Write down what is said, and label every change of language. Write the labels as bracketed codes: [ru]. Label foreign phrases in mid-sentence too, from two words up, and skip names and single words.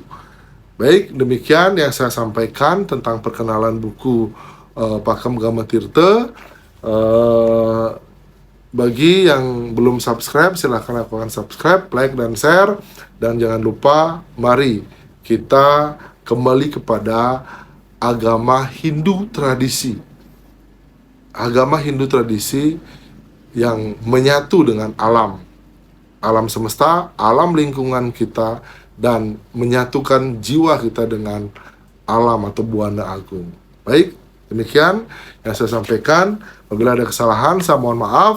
[id] Baik, demikian yang saya sampaikan tentang perkenalan buku Pakam Gamatirta. Bagi yang belum subscribe, silahkan lakukan subscribe, like, dan share. Dan jangan lupa, mari kita kembali kepada agama Hindu tradisi. Agama Hindu tradisi yang menyatu dengan alam semesta, alam lingkungan kita, dan menyatukan jiwa kita dengan alam atau Buana Agung. Baik, demikian yang saya sampaikan. Apabila ada kesalahan, saya mohon maaf.